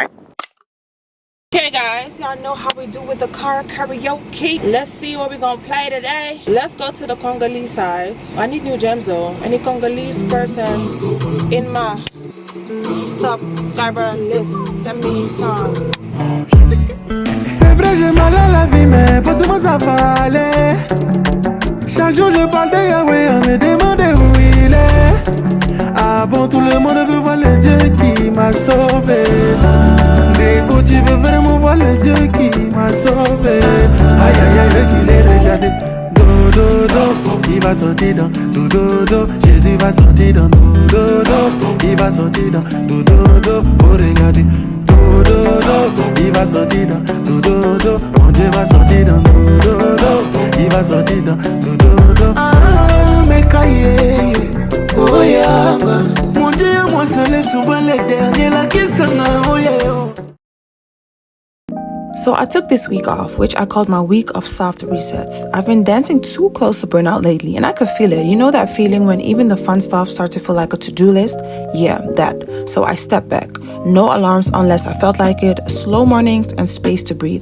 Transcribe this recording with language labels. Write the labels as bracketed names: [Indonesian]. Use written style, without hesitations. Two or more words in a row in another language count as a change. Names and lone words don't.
[English] Okay guys, y'all know how we do with the car karaoke. Let's see what we're gonna play today. Let's go to the Congolese side. I need new gems though. Any Congolese person in my subscriber list, send me songs. [French] C'est vrai j'ai mal à la vie mais forcément ça va aller. Chaque jour je parle de Yahweh, on me demande où il est. Ah bon, tout le monde veut voir le Dieu qui m'a sauvé. Déco, tu veux vraiment voir le Dieu qui m'a sauvé. Aïe aïe aïe, reculez, regardez. Do do do, il va sortir dans do do do. Jésus va sortir dans do do do. Il va sortir dans do do do. Oh regardez. Do do do, il va sortir dans do do do. Mon Dieu va sortir dans do do do. Il va sortir dans do do do. Ah, mais cahier. [English] Oh yeah, [French] mon Dieu, moi se lève souvent les derniers là qui s'en [English] oh yeah. So I took this week off, which I called my week of soft resets. I've been dancing too close to burnout lately, and I could feel it. You know that feeling when even the fun stuff starts to feel like a to-do list? Yeah, that. So I stepped back. No alarms unless I felt like it, slow mornings, and space to breathe.